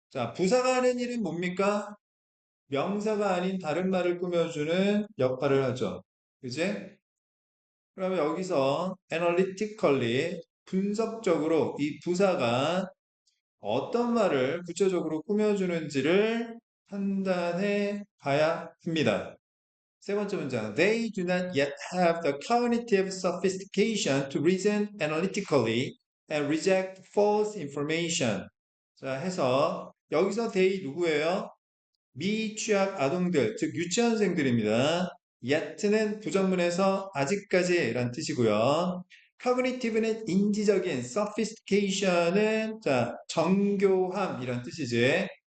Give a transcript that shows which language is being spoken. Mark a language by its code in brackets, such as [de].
[ko] 자, 부사가 하는 일은 뭡니까? 명사가 아닌 다른 말을 꾸며주는 역할을 하죠. 그지? 그러면 여기서 analytically 분석적으로 이 부사가 어떤 말을 구체적으로 꾸며주는지를 판단해 봐야 합니다. 세 번째 문장. [en] They do not yet have the cognitive sophistication to reason analytically and reject false information. [ko] 자, 해서 여기서 they 누구예요? 미취학 아동들, 즉 유치원생들입니다. yet는 부정문에서 아직까지란 뜻이고요. cognitive는 인지적인, sophistication은 자, 정교함이란 뜻이지.